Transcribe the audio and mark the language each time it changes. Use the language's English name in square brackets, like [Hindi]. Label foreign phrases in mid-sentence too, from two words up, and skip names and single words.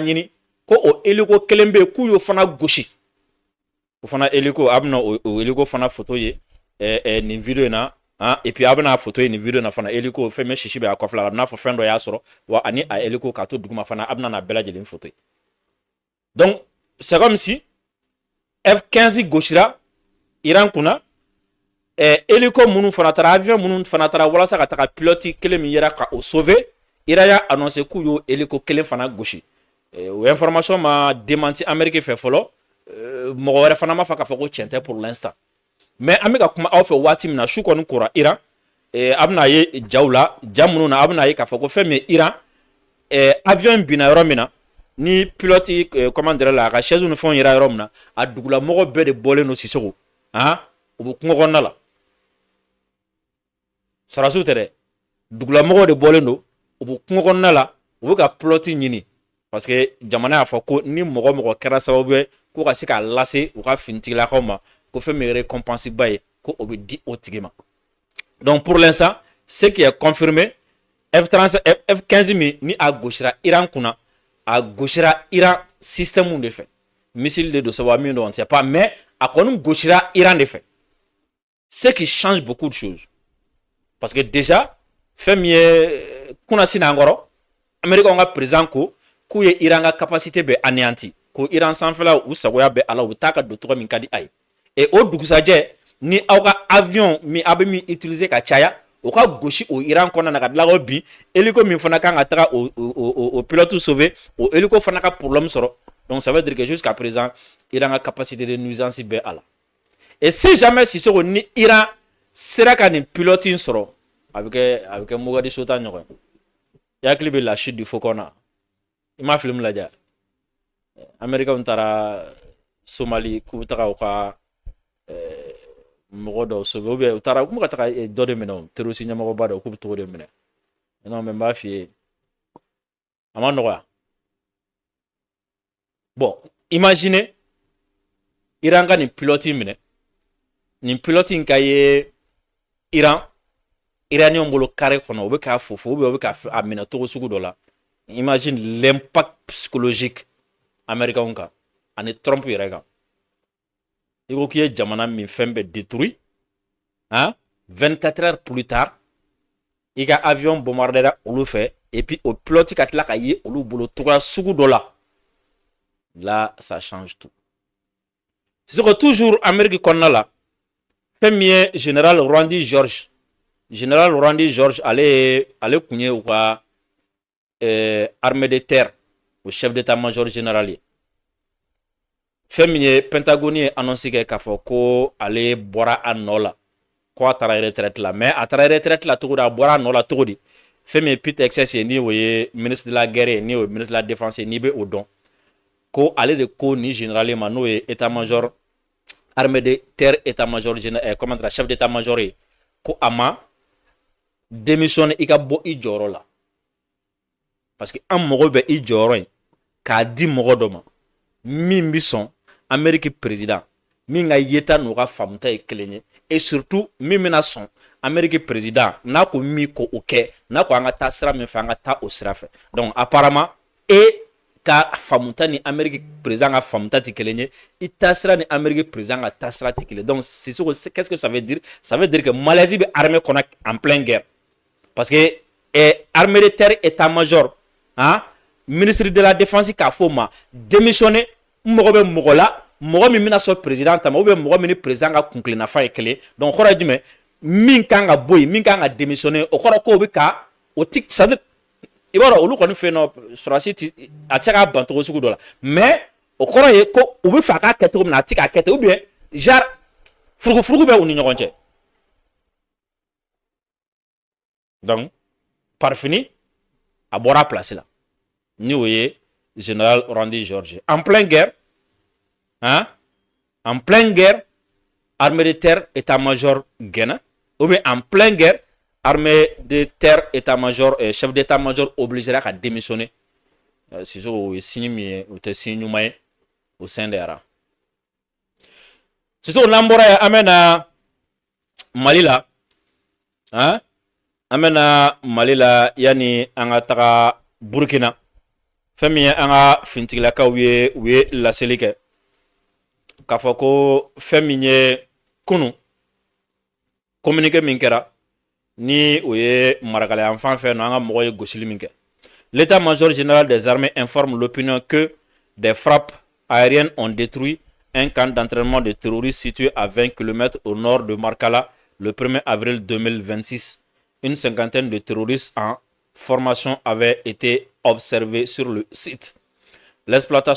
[Bambara] ɲini ko o hélico kelen bɛ yen k'u y'o fana gosi o fana hélico a bɛna o hélico fana photo ye nin vidéo in na [French] et puis [Bambara] a bɛna photo ye nin vidéo in na fana hélico fɛn min sisi bɛ a kɔfɛla la a bɛna fɔ fɛn dɔ y'a sɔrɔ wa ani a hélico k'a to duguma fana a bɛna na bɛɛ lajɛlen photo ye [French] donc c'est comme si [Bambara] F-15 gosira Iran kunna hélico minnu fana taara avion minnu fana taara walasa ka taga pilote kelen min yɛrɛ ka o sauver Iran y'a annoncé k'u y'o hélico kelen fana gosi o information ma démenti Amérique fɛ fɔlɔ mɔgɔ wɛrɛ fana ma fɔ k'a fɔ ko tiɲɛ tɛ [French] pour l'instant mais [Bambara] an bɛ ka kuma aw fɛ waati min na su kɔni kora Iran a bɛna ye jaw la ja minnu na a bɛna ye k'a fɔ ko fɛn min ye Iran avion binna yɔrɔ min na ni [French] pilote comment dire [Bambara] la a ka chaise ni fɛnw yera yɔrɔ min na a dugulamɔgɔ bɛɛ de bɔlen don Sisoko u bɛ kungo kɔnɔna la sarasiw tɛ dɛ dugulamɔgɔw de bɔlen don u bɛ kungo kɔnɔna la u bɛ ka pilote ɲini parce que jamana y'a fɔ ko ni mɔgɔ mɔgɔ kɛra sababu ye ko ka se k'a lase u ka finitigilakaw ma ko fɛn min ye récompense ba ye ko o bɛ di o tigi ma [French] donc pour l'instant ce qui est confirmé [Bambara] F-15 min ni a gosira Iran kunna a gosira Iran [French] système de [Bambara] fɛ [French] missile de [Bambara] don sabu min don [French] on ne sait pas mais [Bambara] a kɔni gosira Iran de fɛ [French] ce qui change beaucoup de choses parce que déjà [Bambara] fɛn min ye kunna sini an kɔrɔ américain ka président ko k'u ye Iran ka capacité bɛ anéanti ko Iran sanfɛla u sagoya bɛ a la u bɛ taa ka don tɔgɔ min ka di a ye et o dugusajɛ ni aw ka avion min a bɛ min utiliser ka caya o ka gosi o Iran kɔnɔna na ka tila k'o bin hélico min fana kan ka taga o pilote sauver o hélico fana ka problème sɔrɔ [French] donc ça veut dire que jusqu'à présent [Bambara] Iran ka [French] capacité de nuisance [Bambara] bɛ a la [French] et si jamais [Bambara] Sisoko ni Iran sera ka nin pilote in sɔrɔ a bɛ kɛ Mogadishu ta ɲɔgɔn ye i hakili bɛ la [French] chute du faucon [Bambara] na i ma film lajɛ américain taara Somali k'u bɛ taga u ka mɔgɔ dɔw [French] sauver ou bien [Bambara] u taara u kun bɛ ka taga dɔ de minɛ o terroriste ɲɛmɔgɔba dɔ k'u bɛ togo de minɛ [French] non mais [Bambara] n b'a f'i ye a ma nɔgɔya [French] bon imaginez [Bambara] Iran ka nin pilote minɛ nin pilote in ka ye Iraniyɛnw bolo carré kɔnɔ u bɛ k'a fofo [French] ou bien [Bambara] u bɛ k'a minɛ togo sugu dɔ la [French] imagine l'impact psychologique [Bambara] américain kan ani Trump yɛrɛ kan i ko k'i ye jamana min fɛn bɛɛ détruit [French] hein 24 heures plus tard [Bambara] i ka avion bombardera olu fɛ [French] et puis au pilote [Bambara] ka tila ka ye olu bolo togoya sugu dɔ la [French] là ça change tout c'est que toujours [Bambara] Amérique kɔnɔna la fɛn min ye général Randy George ale kun ye u ka [French] armée de terre [Bambara] o [French] chef d'état-major général [Bambara] ye fɛn min ye Pentagone ye annonce kɛ k'a fɔ ko ale bɔra a nɔ la ko a taara retraite la mais a taara retraite la cogo di a bɔra a nɔ la cogo di fɛn min ye Pete Hegseth ye ni o ye [French] ministre de la guerre [Bambara] ye ni o ye [French] ministre de la défense [Bambara] ye n'i bɛ o dɔn ko ale de ko ni général ma n'o ye [French] état-major armée de terre état-major comment dire chef d'état-major [Bambara] ye ko a ma démissionner i ka bɔ i jɔyɔrɔ la parce que an mago bɛ i jɔyɔrɔ in k'a di mɔgɔ dɔ ma min bi sɔn Amérique président min ka yeta n'u ka faamuta ye kelen ye [French] et surtout [Bambara] min bɛna sɔn Amérique président n'a ko min ko o kɛ n'a ko an ka taa sira min fɛ an ka taa o sira fɛ [French] donc apparemment [Bambara] ka faamuta ni Amérique président ka faamuta ti kelen ye i taa sira ni Amérique président ka taa sira ti kelen [French] donc qu'est-ce que ça veut dire que Malaisie [Bambara] bɛ armée kɔnɔ [French] en pleine guerre parce que armée de terre état-major hein ministre de la défense [Bambara] k'a fɔ o ma démissionner mɔgɔ bɛ mɔgɔ la mɔgɔ min bɛna sɔn président ta ma ou bien mɔgɔ min ni président ka kunkilennafa ye kelen donc kɔrɔ ye jumɛn min kan ka bɔ yen min kan ka démissionner o kɔrɔ ko o bɛ ka o ti [French] c'est à dire [Bambara] i b'a dɔn olu kɔni fɛ yen nɔ sɔrɔdasi ti a tɛ se k'a ban cogo sugu dɔ la mais o kɔrɔ ye ko u bɛ fɛ a k'a kɛ cogo min na a tɛ k'a kɛ ten [French] ou bien genre [Bambara] furugufurugu bɛ u ni ɲɔgɔn cɛ [French] donc par fini [Bambara] a bɔra a place la ni o ye [French] général Randy George en pleine guerre hein en pleine guerre armée de terre état-major [Bambara] gɛnna [French] ou bien en pleine guerre armée de terre état-major chef d'état-major obligera [Bambara] ka démissionner sinon o ye signe min ye o tɛ signe ɲuman ye [French] au sein des rangs sinon [Bambara] n'an bɔra yen an bɛ na Mali la hein an bɛ na Mali la yanni an ka taga Burkina fɛn min ye an ka fintigilakaw ye u ye laseli kɛ k'a fɔ ko fɛn min ye kunu communiqué min kɛra ni o ye marakalayan fan fɛ no an ka mɔgɔ ye gosili min kɛ [French] l'état-major général des armées informe l'opinion que des frappes aériennes ont détruit un camp d'entraînement de terroristes situé à 20 km au nord de Markala le 1er avril 2026. Une cinquantaine de terroristes en formation avaient été observés sur le site.